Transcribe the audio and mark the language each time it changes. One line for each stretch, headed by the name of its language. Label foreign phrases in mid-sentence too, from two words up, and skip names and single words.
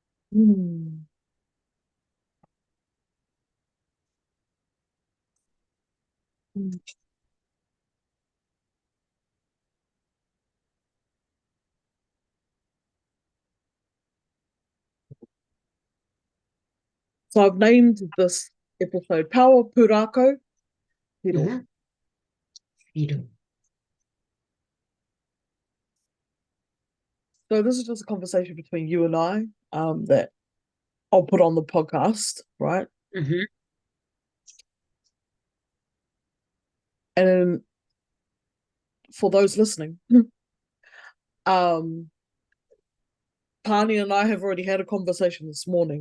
English: Mm. Mm. So I've named this episode Power Pūrākau Whiro. Mm-hmm. Whiro. So this is just a conversation between you and I, that I'll put on the podcast, right? Mm-hmm. And for those listening, um, Pani and I have already had a conversation this morning.